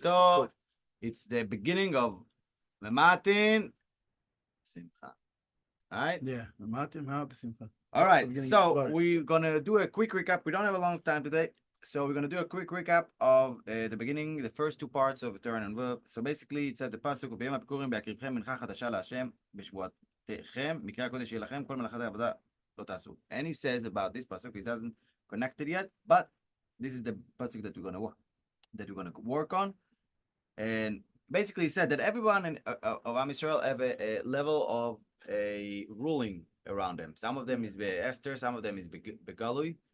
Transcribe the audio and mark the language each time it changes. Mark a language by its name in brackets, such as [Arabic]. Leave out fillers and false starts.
[English] Kito, it's the beginning of Mematin Simcha. All right. Yeah. [Hebrew] Matim ha-b'simcha. [English] All Also right. beginning So Svaris. we're gonna do a quick recap. We don't have a long time today, so we're gonna do a quick recap of the beginning, the first two parts of Torah Nun Vav. So basically, it said the pasuk [Hebrew] ביום הביקורים בהקריבכם מנחה חדשה להשם בשבועותיכם מקרא הקודש יהיה לכם כל מלאכת העבודה לא תעשו. [English] And he says about this pasuk, he doesn't connect it yet, but this is the pasuk that we're gonna work on. And basically, he said that everyone of Am Yisrael have a level of a ruling around them. Some of them is Esther, some of them is Begalui.